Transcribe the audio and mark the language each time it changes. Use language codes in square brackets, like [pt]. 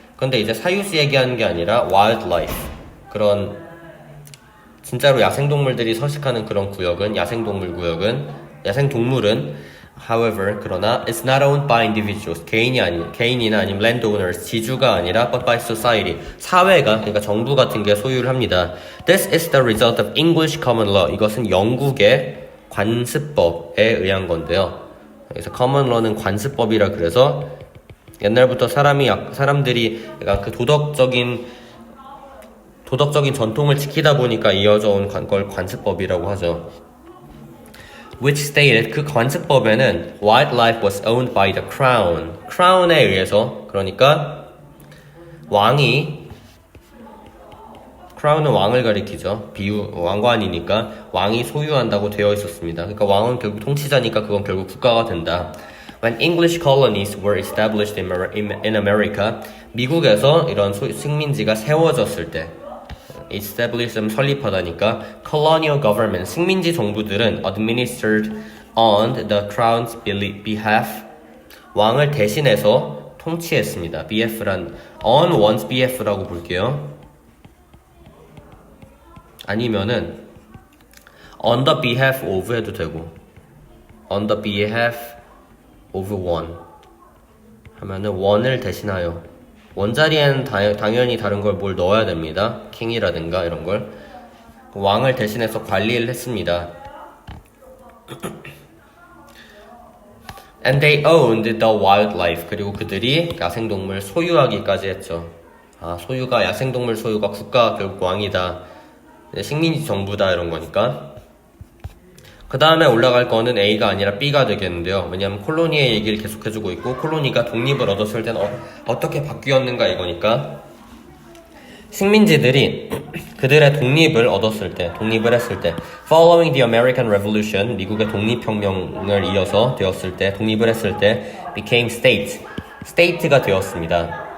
[ko] 그런데 이제 사유지 얘기하는 게 아니라 wildlife, 그런 진짜로 야생동물들이 서식하는 그런 구역은 야생동물은 however, 그러나 [en] it's not owned by individuals, [ko] 개인이나 아니면 landowners, 지주가 아니라 [en] but by society, [ko] 사회가, 그러니까 정부 같은 게 소유를 합니다. [en] This is the result of English common law. [ko] 이것은 영국의 관습법에 의한 건데요. 그래서 common law는 관습법이라 그래서 옛날부터 사람들이 약간 그 도덕적인 전통을 지키다 보니까 이어져 온 걸 관습법이라고 하죠. [en] Which stated, [ko] 그 관습법에는 [en] wildlife was owned by the crown. [ko] crown에 의해서, 그러니까 crown은 왕을 가리키죠. 왕관이니까 왕이 소유한다고 되어 있었습니다. 그러니까 왕은 결국 통치자니까 그건 결국 국가가 된다. [en] When English colonies were established in America, [ko] 미국에서 이런 식민지가 세워졌을 때, [en] establish면 설립하다니까, colonial government, [ko] 식민지 정부들은 [en] administered on the crown's behalf, [ko] 왕을 대신해서 통치했습니다. on one's behalf라고 볼게요. 아니면은 [en] on the behalf of [ko] 해도 되고, [en] on the behalf of one [ko] 하면은 [en] one을 대신하여 [ko] 원자리에는 당연히 다른 걸 뭘 넣어야 됩니다. 킹이라든가 이런 걸. 왕을 대신해서 관리를 했습니다. [en] And they owned the wildlife. [ko] 그리고 그들이 야생동물 소유하기까지 했죠. 소유가 야생동물 소유가 국가 결국 왕이다. 식민지 정부다 이런 거니까. 그 다음에 올라갈 거는 A가 아니라 B가 되겠는데요. 왜냐하면 콜로니의 얘기를 계속해주고 있고 콜로니가 독립을 얻었을 때는 어떻게 바뀌었는가 이거니까 식민지들이 그들의 독립을 했을 때 [en] Following the American Revolution, [ko] 미국의 독립혁명을 이어서 되었을 때 독립을 했을 때 became state가 되었습니다.